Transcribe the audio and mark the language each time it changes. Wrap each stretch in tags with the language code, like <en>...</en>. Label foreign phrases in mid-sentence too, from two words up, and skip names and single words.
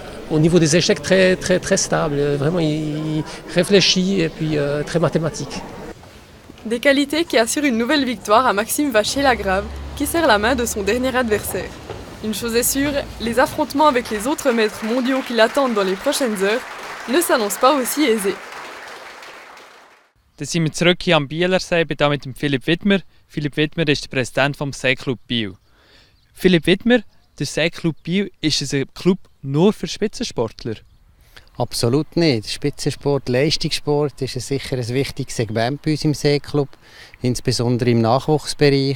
<fr>au niveau des échecs très, très, très stable. Vraiment, il réfléchit et puis très mathématique. Des qualités qui assurent une nouvelle victoire à Maxime Vacher-Lagrave, qui serre la main de son dernier adversaire. Une chose est sûre, les affrontements avec les autres maîtres mondiaux qui l'attendent dans les prochaines heures ne s'annoncent pas aussi aisés.</fr> <de>Dann sind wir zurück hier am Bielersee, ich bin hier mit dem Philipp Widmer. Philipp Widmer ist der Präsident vom Seeclub Biel. Philipp Widmer, der Seeclub Biel, ist es ein Club nur für Spitzensportler? Absolut nicht. Spitzensport, Leistungssport ist sicher ein wichtiges Segment bei uns im Seeclub, insbesondere im Nachwuchsbereich.</de>